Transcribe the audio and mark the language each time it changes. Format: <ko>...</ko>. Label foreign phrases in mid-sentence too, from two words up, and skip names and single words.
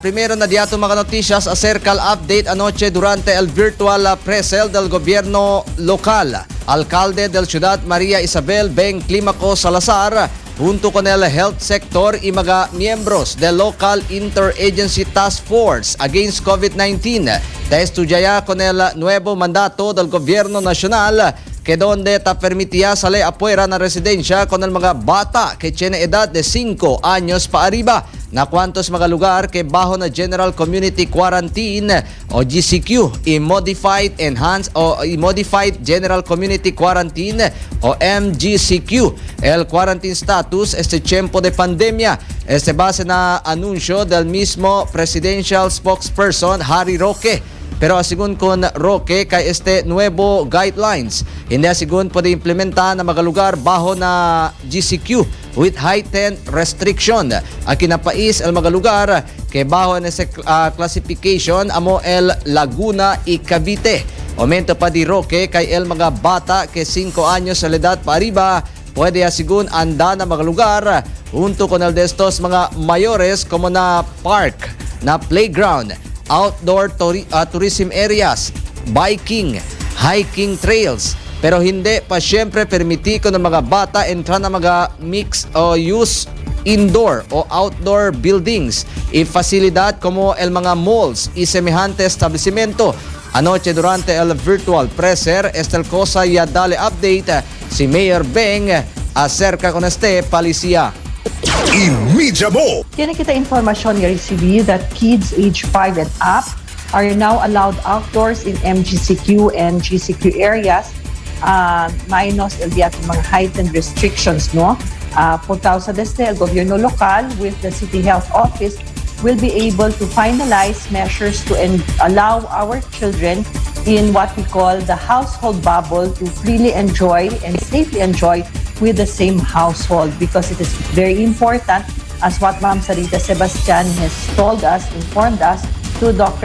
<cbk>primero na diato mga noticias acerca al update anoche durante el virtual presel del gobierno local. Alcalde del ciudad Maria Isabel Beng Salazar junto con el</cbk> <en>health sector</en> <cbk>y mga miembros del local interagency task force against COVID-19 te estudiya con el nuevo mandato del gobierno nacional que donde ta permitía salir afuera na residencia con el mga bata que tiene edad de 5 años pa arriba na cuantos mga lugar que bajo na General Community Quarantine o GCQ y Modified General Community Quarantine o MGCQ. El</cbk> <en>quarantine status</en> <cbk>este tiempo de pandemia. Este base na anunsyo del mismo</cbk> <en>presidential spokesperson</en> <cbk>Harry Roque. Pero asigun con Roque kay este nuevo guidelines, hindi asigun pwede implementa na mga lugar baho na GCQ</cbk> <en>with heightened restriction.</en> <cbk>Akinapais el mga lugar kay baho na classification amo el Laguna y Cavite. Aumento pa di Roque kay el mga bata que 5 años sa edad pa arriba pwede asigun anda na mga lugar junto con el de estos mga mayores como na park, na playground,</cbk> <en>outdoor tourism areas, biking, hiking trails.</en> <cbk>Pero hindi pa siyempre permiti ko ng mga bata entra na mga mix o use indoor o</cbk> <en>outdoor buildings</en> <cbk>y facilidad como el mga malls y semejante establecimiento. Anoche durante el</cbk> <en>virtual presser,</en> <cbk>esta cosa ya dale update si Mayor Beng acerca con este policía. Tiene kita informasyon nga</cbk> <en>received that kids age 5 and up are now allowed outdoors in MGCQ and GCQ areas minus</en> <cbk>el mga</cbk> <en>heightened restrictions, no?</en> <cbk>Puntaw sa desde el gobierno lokal</cbk> <en>with the city health office will be able to finalize measures to allow our children in what we call the household bubble to freely enjoy and safely enjoy with the same household, because it is very important, as what Ma'am Sarita Sebastian has informed us to Dr.</en>